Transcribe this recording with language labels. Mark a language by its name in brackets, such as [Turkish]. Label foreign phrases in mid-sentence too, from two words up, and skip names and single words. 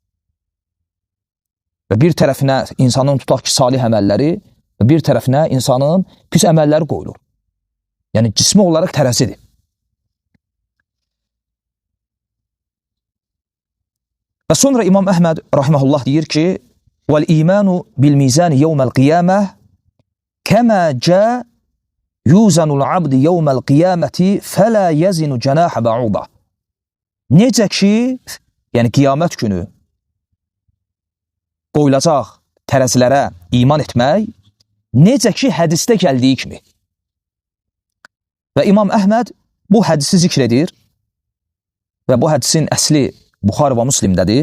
[Azerbaijani] Və bir tərəfinə insanın tutaq ki, salih əməlləri və bir tərəfinə insanın pis əməlləri qoyulur. Yəni, cismi olaraq tərəzidir. Və sonra İmam Əhməd rahiməhullah deyir ki, [Arabic] وَالْإِيمَانُ بِالْمِيزَانِ يَوْمَ الْقِيَامَةِ كَمَا جَاء يُوزَنُ الْعَبْدِ يَوْمَ الْقِيَامَةِ فَلَا يَزِنُ جَنَاحَ بَعُوضَ. [Azerbaijani] Necə ki, yəni qiyamət günü qoyulacaq tərəzilərə iman etmək, necə ki, hədisdə gəldiyi kimi. Və İmam Əhməd bu hədisi zikr edir və bu hədisin əsli Buxari və Müslimdədir.